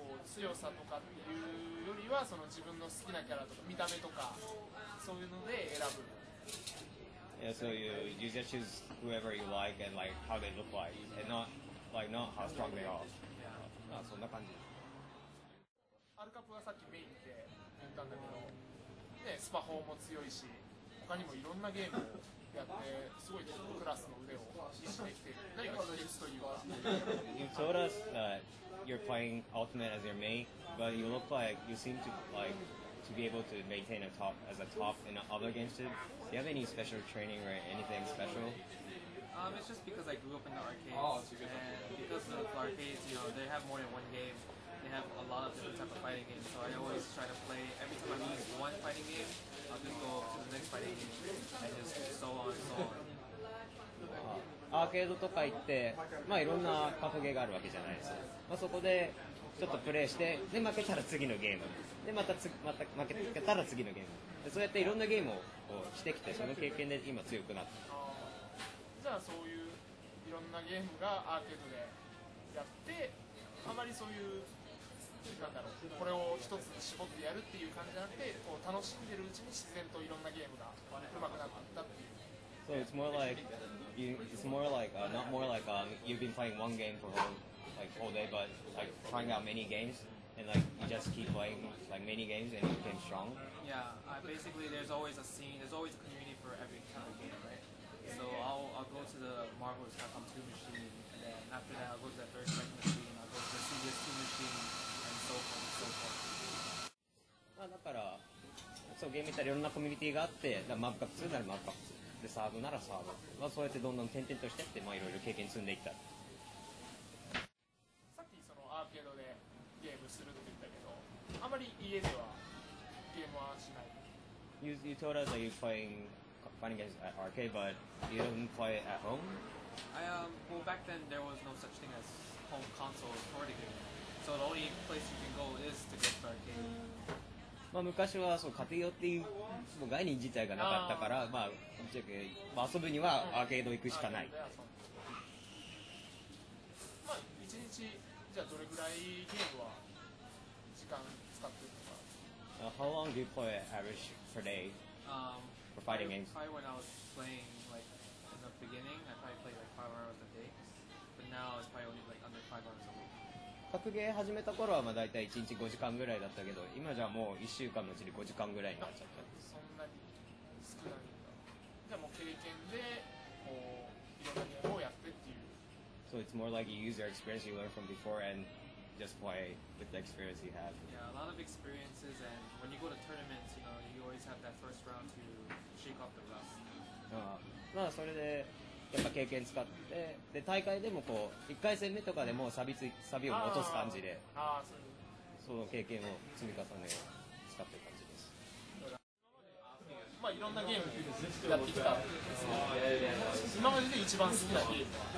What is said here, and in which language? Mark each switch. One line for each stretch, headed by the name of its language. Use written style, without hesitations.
Japanese: 強さとかっていうよりはその自分の好きなキャラとか見た目とかそういうので選ぶ。
English: Yeah, so you just choose whoever you like and like how they look like, and not how strong they are.
Japanese: そんな感じ。アルカプはさっきメインで言ったんだけど、ね、スパ4も強いし、他にもいろんなゲームをやってすごいトップクラスの腕を維持できている。何か秘訣というか。
English: You told us that you're playing Ultimate as your main, but you look like you seem to be able to maintain a top in other games too. Do you have any special training or anything special? It's just because I grew up in the arcades, and because of the arcades, they have more than one game. They have a lot of different type of fighting games, so I always try to play. Every time I lose one fighting game, I'll just go to the next fighting game, and just so on and so on.
Japanese: アーケードとか行って、いろんな格ゲーがあるわけじゃないですか。そこでちょっとプレイして、で負けたら次のゲーム、でまた負けたら次のゲーム、でそうやっていろんなゲームをしてきて、その経験で今強くなった。じゃあそういういろんなゲームがアーケードでやって、あまりそういうこれを一つに絞ってやるっていう感じじゃなくて、楽しんでるうちに自然といろんなゲームが上手くなっていったっていう。
English: So it's more like not more like you've been playing one game for whole day, but like trying out many games and like you just keep playing like many games and you became strong. Yeah, basically there's always a scene, there's always a community for every kind of game, right? So I'll go to the Marvel's Capcom 2 machine, and then after that I'll go to the third second machine, I'll go to the CBS 2 machine, and so forth and so forth.
Japanese: だからそうゲームいったらいろんなコミュニティがあって、マブカップ2ならマブカップ2。でサードならサード、そうやってどんどん転々としていって、いろいろ経験積んでいった。さっきそのアーケードでゲームするって言ったけど、あまり家ではゲームはしない。
English: You told us that you're playing fighting games at arcade, but you don't play at home? Well, back then there was no such thing as home console for the game, so the only place you can go is to get the arcade.
Japanese: 昔はそう家庭用っていう概念自体がなかったから、遊ぶにはアーケード行くしかない。一日じゃあどれぐらいゲームは時間使ってるのか。
English: How long do you play average per day for fighting games? Probably when I was playing like in the beginning, I probably played like 5 hours a day, but now it's probably only like under 5 hours a week.
Japanese: 格ゲー始めた頃はだいたい1日5時間ぐらいだったけど、今じゃもう1週間のうちに5時間ぐらいになっちゃった。そんなに少ないんだ。じゃあもう経験でいろんなゲームをやってっていう。
English: So it's more like you use your experience you learned from before and just play with the experience you have. Yeah, a lot of experiences, and when you go to tournaments, you always have that first round to shake off the rust.
Japanese: それでやっぱ経験使って、で大会でも1回戦目とかでもサビを落とす感じで、そその経験を積み重ねを使ってる感じです。まあいろんなゲームやってきたんですけど、今までで一番好きなゲーム。